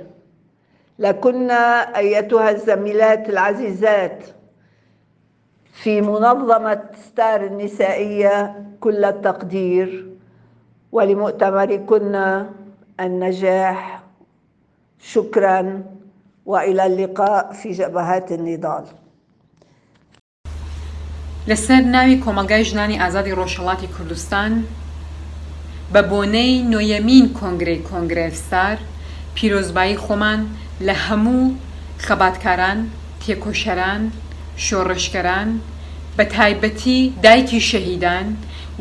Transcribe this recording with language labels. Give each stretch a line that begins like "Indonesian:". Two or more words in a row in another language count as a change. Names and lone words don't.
Arabic: لكنا أيتها الزميلات العزيزات في منظمة ستار النسائية كل التقدير، ولمؤتمركن النجاح. شكراً وإلى اللقاء في جبهات النضال.
Central Kurdish: لەسەر ناوی کۆمەلگای ژنانی ئازادی ڕۆژهەڵاتی کوردستان بە بۆنەی نۆیەمین کۆنگرەی کۆنگرێڤستار پیرۆزبایی خۆمان لە هەموو خەباتکاران، تێکۆشەران، شۆڕشکەران، بە تایبەتی دایکی شەهیدان و